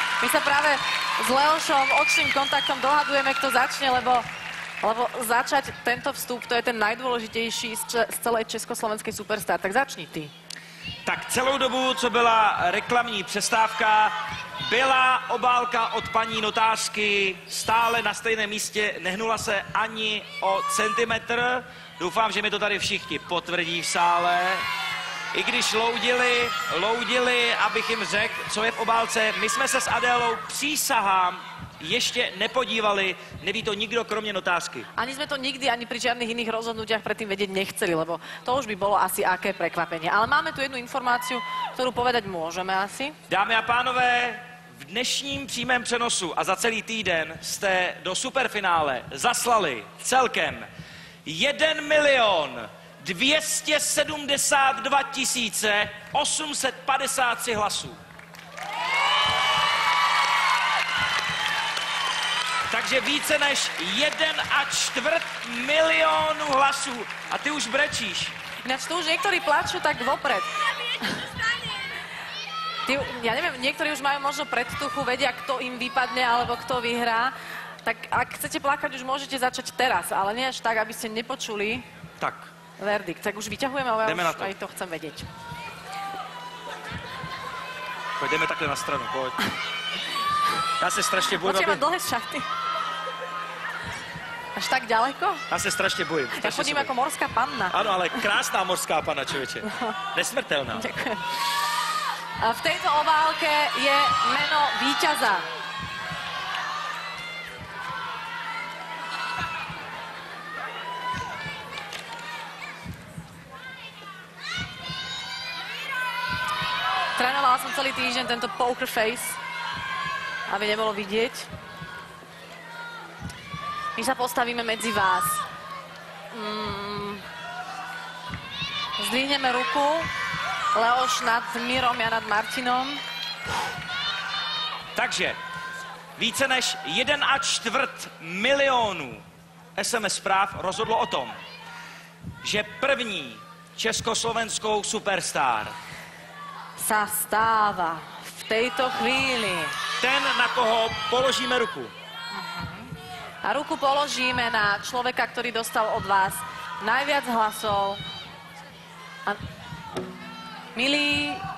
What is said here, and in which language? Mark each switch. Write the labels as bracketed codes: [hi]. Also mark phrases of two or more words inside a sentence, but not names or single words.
[sk] sa práve s Leošom očným kontaktom dohadujeme, kto začne, lebo začať tento vstup, to je ten najdôležitejší z celej československej Superstar. Tak začni ty. [cs] Tak celou dobu, co byla reklamní přestávka, byla obálka od paní notářky stále na stejném místě, nehnula se ani o centimetr. Doufám, že mi to tady všichni potvrdí v sále. I když loudili, abych jim řekl, co je v obálce. My jsme se s Adélou, přísahám, ještě nepodívali, neví to nikdo kromě notářky. [sk] Ani sme to nikdy, ani pri žiadnych iných rozhodnutiach predtým vedieť nechceli, lebo to už by bolo asi aké prekvapenie. Ale máme tu jednu informáciu, ktorú povedať môžeme asi. [cs] Dámy a pánové, v dnešním přímém přenosu a za celý týden jste do superfinále zaslali celkem 1 272 853 hlasů. Takže více než 1,25 milionu hlasů. A ty už brečíš. [sk] Ináč tu už niektorí plačú tak vopred. Ja neviem, niektorí už majú možno predtuchu, vedia, kto im vypadne alebo kto vyhrá. Tak ak chcete plakať, už môžete začať teraz, ale nie až tak, aby ste nepočuli Tak. verdikt. Tak už vyťahujeme, ale ja už aj to chcem vedieť. [cs] Jdeme takhle na stranu, pojď. Já se strašně bojím, [sk] Počkej, mám dlhé šaty. Až tak ďaleko? [cs] Já se strašně bojím. [sk] Ja chodím ako morská panna. [cs] Ano, ale krásná morská panna, člověče. Nesmrtelná. [sk] Ďakujem. A v tejto obálke je meno víťaza. Trénovala som celý týždeň tento poker face, aby nebolo vidieť. My sa postavíme medzi vás. Zdvihneme ruku. Leoš nad Mírom, ja nad Martinom. [cs] Takže více než 1,25 milionu SMS zpráv rozhodlo o tom, že první československou Superstar [sk] sa stáva v tejto chvíli. ten, na koho položíme ruku. A ruku položíme na človeka, ktorý dostal od vás najviac hlasov. A milí